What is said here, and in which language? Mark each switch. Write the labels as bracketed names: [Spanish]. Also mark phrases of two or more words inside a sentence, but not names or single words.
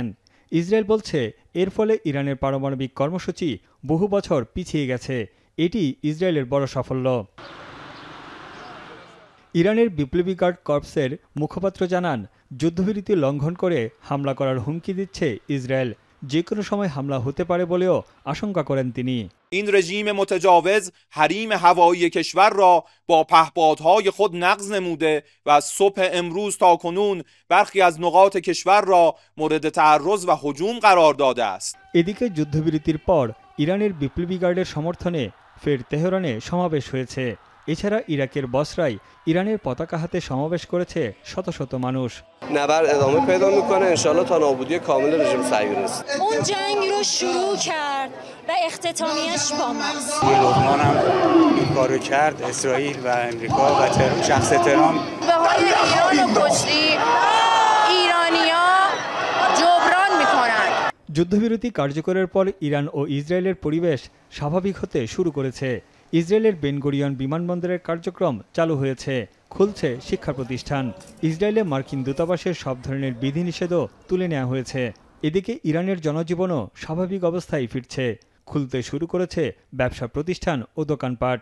[Bangla] ইসরায়েল বলছে এর ফলে ইরানের পারমাণবিক কর্মসূচি বহু বছর পিছিয়ে গেছে। এটি ইসরায়েলের বড় সাফল্য। ইরানের বিপ্লবী গার্ড কর্পসের মুখপাত্র জানান, যুদ্ধবিরতি লঙ্ঘন করে হামলা করার হুমকি দিচ্ছে ইসরায়েল। যে কোনো সময় হামলা হতে পারে বলেও আশঙ্কা করেন তিনি। [Persian] این رژیم متجاوز حریم هوایی کشور را با پهپادهای خود نقض نموده و از صبح امروز تا کنون برخی از نقاط کشور را مورد تعرض و هجوم قرار داده است. [Bangla] এদিকে যুদ্ধবিরতির পর ইরানের বিপ্লবী গার্ডের সমর্থনে ফের তেহরানে সমাবেশ হয়েছে। এছাড়া ইরাকের বসরায় ইরানের পতাকা হাতে সমাবেশ করেছে শত শত মানুষ। [Persian] نبرد ادامه پیدا میکنه [Arabic] ان شاء الله [Persian] تا نابودی کامل رژیم صهیونیست. اون جنگ رو شروع کرد و اختتامیه‌اش با ماست. لبنان هم این کارو کرد، اسرائیل و امریکا و شخص ترامپ به حال ایران و کشتی ایرانی‌ها جبران میکنن. [Bangla] যুদ্ধবিরতি কার্যকরের পর ইরান ও ইসরায়েলের পরিবেশ স্বাভাবিক হতে শুরু করেছে। ইসরায়েলের বেন গুরিয়ন বিমানবন্দরের কার্যক্রম চালু হয়েছে, খুলছে শিক্ষা প্রতিষ্ঠান। ইসরায়েলে মার্কিন দূতাবাসের সব ধরনের বিধিনিষেধও তুলে নেওয়া হয়েছে। এদিকে ইরানের জনজীবনও স্বাভাবিক অবস্থায় ফিরছে, খুলতে শুরু করেছে ব্যবসা প্রতিষ্ঠান ও দোকানপাট।